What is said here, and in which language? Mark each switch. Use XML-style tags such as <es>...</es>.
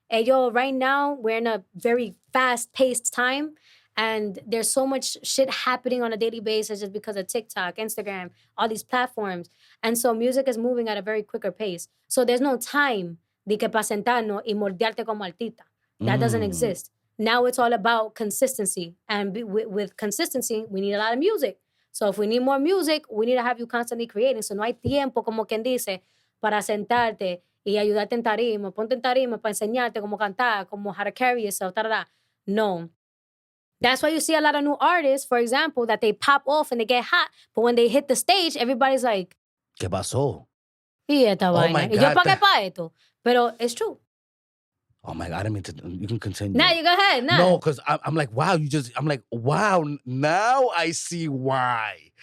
<en>Right now, we're in a very fast-paced time, and there's so much shit happening on a daily basis just because of TikTok, Instagram, all these platforms. And so music is moving at a very quicker pace. So there's no time</en> <es>de que para sentarnos y moldearte como artista.</es> <en>That doesn't exist. Now it's all about consistency. And with consistency, we need a lot of music. So if we need more music, we need to have you constantly creating.</en> <es>So no hay tiempo, como quien dice, para sentarte y ayudarte en tarima, ponte en tarima para enseñarte cómo cantar, cómo</es> <en>how to carry yourself,</en> <es>No.</es> <en>That's why you see a lot of new artists, for example, that they pop off and they get hot, but when they hit the stage, everybody's like,</en> <es>¿Qué pasó? ¿Y esta vaina?</es> <en>My</en> <es>¿Y yo</es> <en>God.</en> <es>pagué para esto? Pero</es> <en>it's true. Oh my God, I didn't mean to. You can continue. Nah, you go ahead. Nah. No, because I'm like, wow, wow, now I see why.</en>